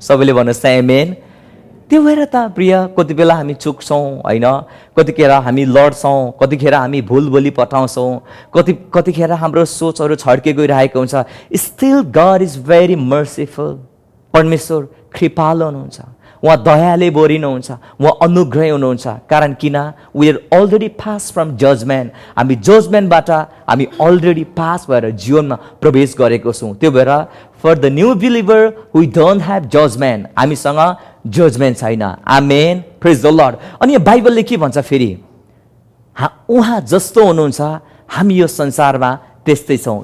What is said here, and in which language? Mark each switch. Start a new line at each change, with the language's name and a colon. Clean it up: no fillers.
Nepali: सबैले भन्नुहोस् आमेन। त्यो भएर त प्रिय, कति बेला हामी चुक्छौँ होइन, कतिखेर हामी लड्छौँ, कतिखेर हामी भुल बोली पठाउँछौँ, कतिखेर हाम्रो सोचहरू छड्के गइरहेको हुन्छ।
English: Still God is very merciful.
Nepali: परमेश्वर कृपालु हुनुहुन्छ, उहाँ दयाले भरिनुहुन्छ, उहाँ अनुग्रही हुनुहुन्छ। कारण किन?
English: We are already pass from judgement.
Nepali: हामी जजमेन्टबाट हामी अलरेडी पास भएर जीवनमा प्रवेश गरेको छौँ। त्यो भएर
English: For the new believer we don't have judgement.
Nepali: हामीसँग जजमेन्ट छैन। आमेन।
English: Praise the Lord.
Nepali: अनि यो बाइबलले के भन्छ फेरि? उहाँ जस्तो हुनुहुन्छ हामी यो संसारमा त्यस्तै छौँ।